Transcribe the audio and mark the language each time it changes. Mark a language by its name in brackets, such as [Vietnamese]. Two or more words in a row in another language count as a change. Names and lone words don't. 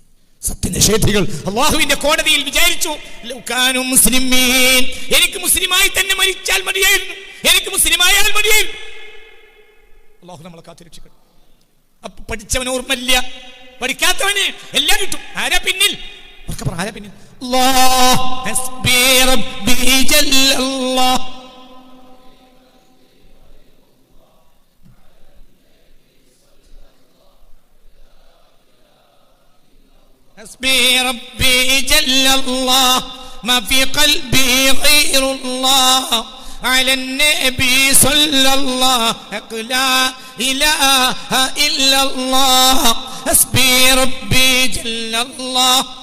[Malayalam] സത്യനിഷേധികൾ അല്ലാഹുവിന്റെ കോടതിയിൽ വിചാരിച്ചു, [Arabic] لو كانوا مسلمين, [Malayalam] എനിക്ക് മുസ്ലിമായി തന്നെ മരിച്ചാൽ മതിയായിരുന്നു, എനിക്ക് മുസ്ലിമായാൽ മതിയായിരുന്നു. അല്ലാഹു നമ്മളെ കാത്തിരക്ഷിക്കട്ടെ. അപ്പൊ പഠിച്ചവന് ഓർമ്മയില്ല, പഠിക്കാത്തവന് എല്ലാം കിട്ടും. ആരാ പിന്നിൽ? ആരാ പിന്നിൽ? [Arabic] حسبي ربي جل الله ما في قلبي غير الله على النبي صلى الله لا إله إلا الله حسبي ربي جل الله